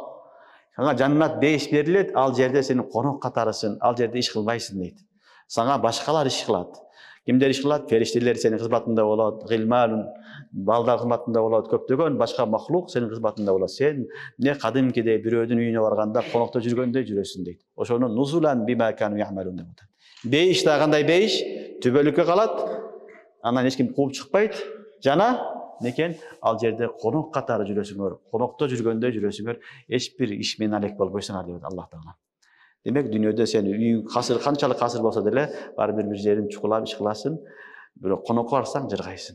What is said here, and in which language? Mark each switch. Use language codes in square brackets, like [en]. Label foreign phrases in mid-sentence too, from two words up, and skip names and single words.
[ky] Саңа жаннат бейиш берилет, ал жерде сенин конок катарысың, ал жерде иш кылбайсың дейт. Саңа башкалар иш кылат. Кимдер иш кылат? Фериштелер сенин кызматында болот, гилмалун, балдар кызматында болот, көптөгөн башка махлук сенин кызматында болот. Сен не кадимкидей бирөөдүн үйүнө барганда конокто жүргөндөй жүрөсүң дейт. Ошону [ar] نزلا بما كانوا يعملون [ky] деп атат. Бейиш да кандай бейиш? Түбөлүккө калат. Андан эч ким кууп чыкпайт. Жана некен ал жерде конок катары жүрөсүңөр, конокто жүргөндөй жүрөсүңөр, эч бир иш менен алек болбойсуңар деп Аллах Таала. Демек дүйнөдө сен үйүң касыр, канчалык касыр болсо деле, баары бир жерин чукулап иш кыласың, бирок конокко барсаң жыргайсың.